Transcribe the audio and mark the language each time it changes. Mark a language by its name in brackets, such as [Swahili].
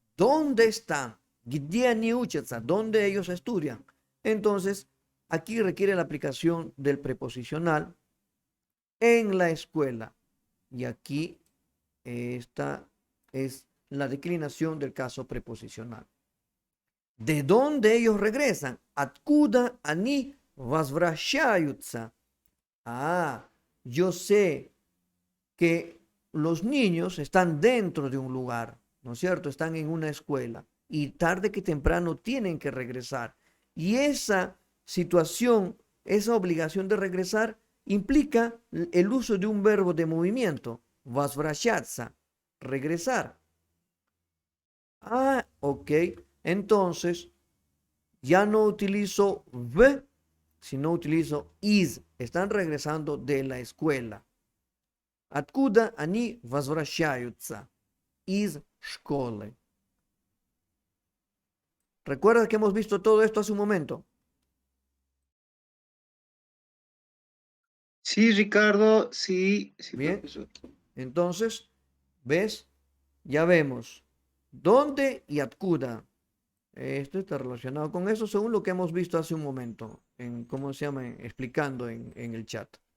[Spanish] ¿Dónde están? [Russian] ¿Где они учатся? [Spanish] ¿Dónde ellos estudian? Entonces, aquí requiere la aplicación del preposicional en la escuela. Y aquí esta es la declinación del caso preposicional. ¿De dónde ellos regresan? [Russian] Откуда они возвращаются? [Spanish] Ah, yo sé que los niños están dentro de un lugar, ¿no es cierto? Están en una escuela y tarde que temprano tienen que regresar. Y esa situación, esa obligación de regresar implica el uso de un verbo de movimiento, возвращаться, regresar. Ah, ok. Entonces, ya no utilizo v, sino utilizo is. Están regresando de la escuela. [Russian] Откуда они возвращаются? Из школы. [Spanish] ¿Recuerdas que hemos visto todo esto hace un momento? Sí, Ricardo, sí, sí, Bien. profesor. Entonces, ¿ves? Ya vemos. ¿Dónde y откуда? Esto está relacionado con eso según lo que hemos visto hace un momento, en cómo se llama, explicando en el chat.